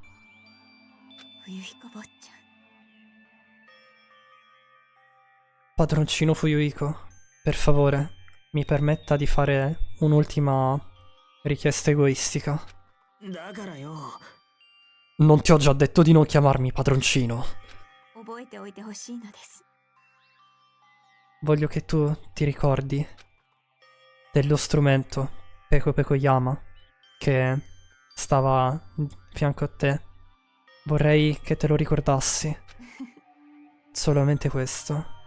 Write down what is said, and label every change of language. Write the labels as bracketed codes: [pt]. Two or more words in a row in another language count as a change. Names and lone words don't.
[it] Padroncino Fuyuhiko, per favore, mi permetta di fare un'ultima richiesta egoistica. Non ti ho già detto di non chiamarmi padroncino. [ja] 覚えておいてほしいのです。 [it] Voglio che tu ti ricordi dello strumento Peko Pekoyama che stava a fianco a te. Vorrei che te lo ricordassi. Solamente questo.